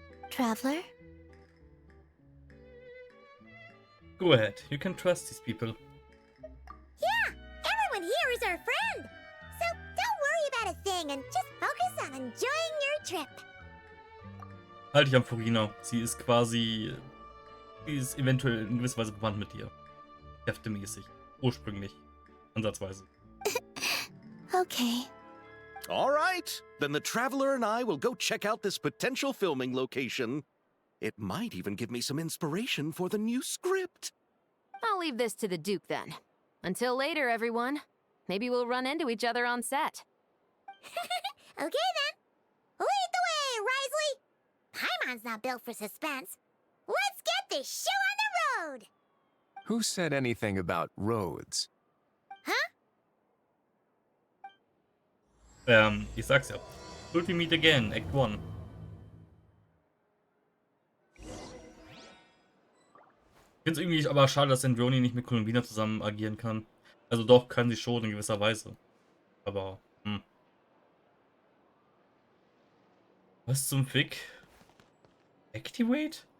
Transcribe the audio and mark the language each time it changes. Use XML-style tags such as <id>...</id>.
<en>Traveler? Go ahead, you can trust these people. Yeah, everyone here is our friend. So don't worry about a thing and just focus on enjoying your trip.</en> <de>Halt dich an Furina. Sie ist quasi... Sie ist eventuell in gewisser Weise verwandt mit dir. Kräftemäßig. Ursprünglich. Ansatzweise. Okay.</de> <en>All right, then the Traveler and I will go check out this potential filming location. It might even give me some inspiration for the new script. I'll leave this to the Duke then. Until later, everyone. Maybe we'll run into each other on set. Okay then. Lead the way, Risley. Paimon's not built for suspense. Let's get this show on the road. Who said anything about roads?</en> <de>Ich sag's ja.</de> <en>Should we meet again, Act 1.</en> <de>Ich find's irgendwie aber schade, dass Androni nicht mit Columbina zusammen agieren kann. Also doch, kann sie schon in gewisser Weise. Aber, Was zum Fick? Activate?</de>